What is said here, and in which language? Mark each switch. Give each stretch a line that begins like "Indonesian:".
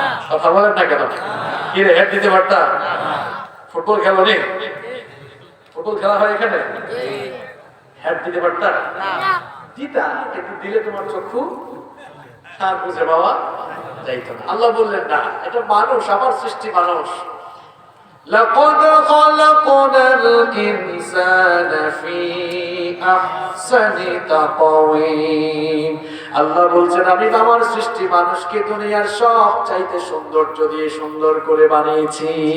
Bangla: কথা বলেন না কেন? কি রে, হেড দিতে পারতা? ফুটবল খেলো নি? ফুটবল খেলা হয় এখানে, হেড দিতে পারতা? দিতা, কিন্তু দিলে তোমার চক্ষু আর বুঝে বাবা যাইতো না। আল্লাহ বললেন না, এটা মানুষ, আমার সৃষ্টি মানুষ।
Arabic: لقد خلقنا الإنسان في أحسن تقويم।
Bangla: আল্লাহ বলছেন, আমি আমার সৃষ্টি মানুষকে দুনিয়ার সব চাইতে সৌন্দর্য দিয়ে সুন্দর করে বানিয়েছি।